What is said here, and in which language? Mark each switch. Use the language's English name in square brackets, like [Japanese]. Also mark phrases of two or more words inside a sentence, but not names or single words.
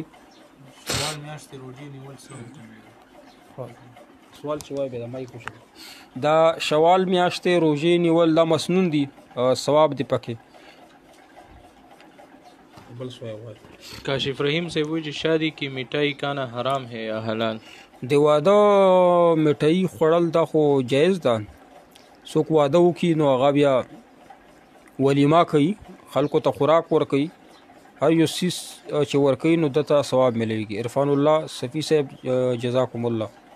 [Pashto] سوال میاشتې روزي نیول سوال چې وای به د مای کوشه دا شوال میاشتې روزي نیول دا مسنون دي، ثواب دی پکې. بل سوال وای [Urdu] کاشف رحیم سے [Pashto] وایي چې [Urdu] شادی کی مٹائی کانا حرام ہے یا حلال؟ [Pashto] د واده مټۍ خوړل دا خو جایز ده. څوک واده وکړي نو هغه بیا ولیما کوي، خلکو ته خوراک ورکوي، هر یو سیس چې ورکوي نو دته ثواب ملويږي. عرفان الله صفی صاحب [Arabic] جزاکم الله.